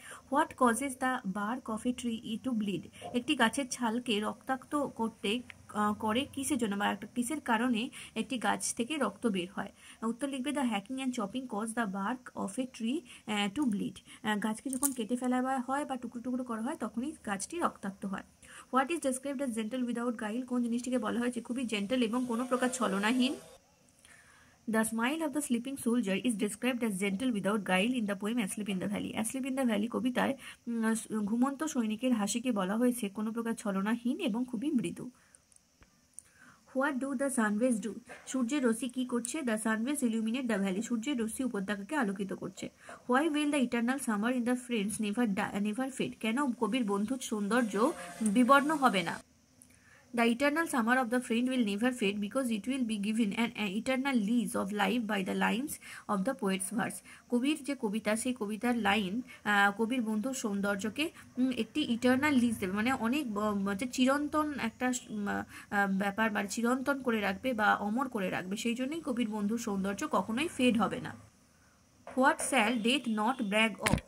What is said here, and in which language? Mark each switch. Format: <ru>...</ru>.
<en>What causes the bark of a tree to bleed?</en> <bn>একটি গাছের ছালকে রক্তাক্ত করে কিসের জন্য বা কিসের কারণে একটি গাছ থেকে রক্ত বের হয়? উত্তর লিখবে,</bn> <en>The hacking and chopping cause the bark of a tree to bleed.</en> <bn>গাছকে যখন কেটে ফেলা হয় বা টুকরো টুকরো করা হয় তখনই গাছটি রক্তাক্ত হয়।</bn> <en>What is described as gentle without guile?</en> <bn>কোন জিনিসটিকে বলা হয়েছে খুবই জেন্টল এবং কোনো প্রকার ছলনাহীন?</bn> <en>The smile of the sleeping soldier is described as gentle without guile in the poem Asleep in the Valley.</en> <bn>Asleep in the Valley কবিতায় ঘুমন্ত সৈনিকের হাসিকে বলা হয়েছে কোনো প্রকার ছলনাহীন এবং খুবই মৃদু।</bn> <en>What do the sunrays do?</en> <bn>সূর্যের রশ্মি কি করছে?</bn> <en>The sunrays illuminate the valley.</en> <bn>সূর্যের রশ্মি উপত্যকাকে আলোকিত করছে।</bn> <en>Why will the eternal summer in the friend's never fade?</en> <bn>কেন কবির বন্ধুর সৌন্দর্য বিবর্ণ হবে না?</bn> <en>The eternal summer of the friend will never fade because it will be given an eternal lease of life by the lines of the poet's verse.</en> <bn>কবির যে কবিতা, সেই কবিতার line কবির বন্ধুর সৌন্দর্যকে একটি ইটার্নাল লিজ দেবে, মানে অনেক চিরন্তন একটা ব্যাপার, বা চিরন্তন করে রাখবে বা অমর করে রাখবে। সেই জন্যই কবির বন্ধুর সৌন্দর্য কখনোই ফেড হবে না।</bn> <en>What shall death not brag of?</en>